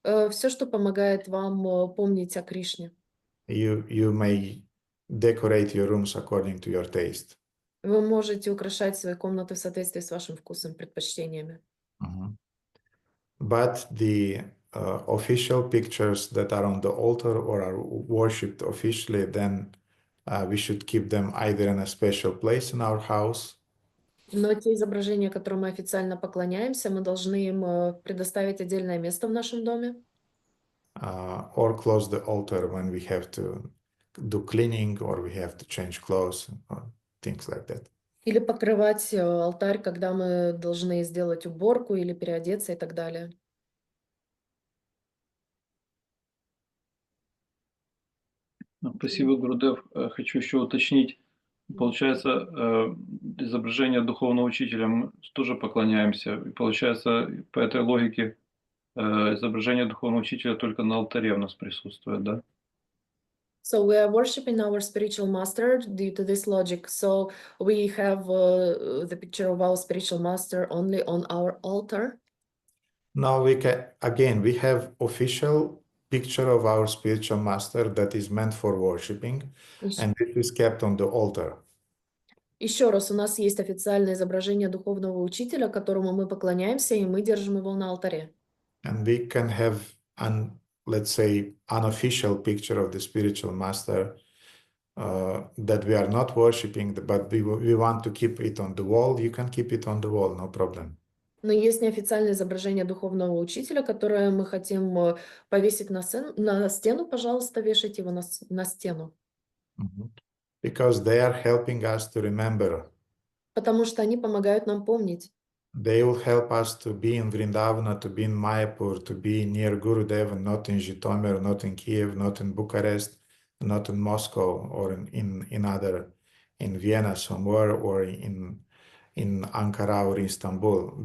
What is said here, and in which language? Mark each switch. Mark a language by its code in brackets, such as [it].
[ru] Все, что помогает вам помнить о Кришне. [en] You may decorate your rooms according to your taste. [ru] Вы можете украшать свои комнаты в соответствии с вашим вкусом, предпочтениями. [en] But the official pictures that are on the altar or are worshipped officially, then we should keep them either in a special place in our house. [ru] Но те изображения, которым мы официально поклоняемся, мы должны им предоставить отдельное место в нашем доме. [en] Or close the altar when we have to do cleaning or we have to change clothes or things like that. [ru] Или покрывать алтарь, когда мы должны сделать уборку или переодеться и так далее. Спасибо, Гурудев. Хочу еще уточнить. Получается, изображение духовного учителя мы тоже поклоняемся. И получается, по этой логике, изображение духовного учителя только на алтаре у нас присутствует, да? [en] So we are worshiping our spiritual master due to this logic. So we have the picture of our spiritual master only on our altar. Now we have official picture of our spiritual master that is meant for worshiping, and this is kept on the altar. [ru] Еще раз, у нас есть официальное изображение духовного учителя, которому мы поклоняемся, и мы держим его на алтаре. [en] And we can have let's say, unofficial picture of the spiritual master that we are not worshiping, but we want to keep it on the wall. You can keep it on the wall, no problem. [ru] Но есть неофициальное изображение духовного учителя, которое мы хотим повесить на стену, пожалуйста, вешайте его на стену. [en] Because they are helping us to remember. [ru] Потому что они помогают нам помнить. [en] They will help us to be in Vrindavana, to be in Mayapur, to be near Gurudev, not in Zhytomyr, not in Kiev, not in Bucharest, not in Moscow, or in Vienna somewhere, or in Ankara or Istanbul.